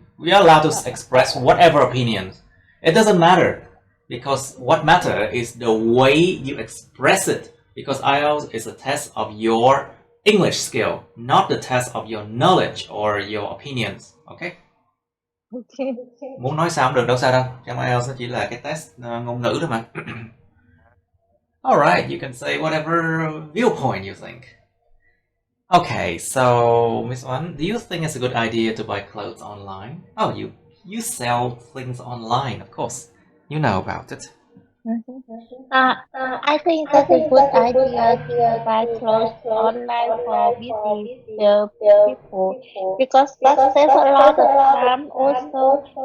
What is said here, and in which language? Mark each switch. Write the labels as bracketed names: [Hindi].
[English] We are allowed to express whatever opinions. It doesn't matter, because what matters is the way you express it. Because IELTS is a test of your English skill, not the test of your knowledge or your opinions. Okay? [Vietnamese] Muốn nói sao cũng được đâu, sao đâu. Trong IELTS nó chỉ là cái test ngôn ngữ thôi mà. [English] Alright, you can say whatever viewpoint you think. Okay, so Miss Wan, do you think it's a good idea to buy clothes online? Oh, you sell things online, of course. You know about it. I think that's a good idea to buy clothes online for busy people, because that saves a lot of time also.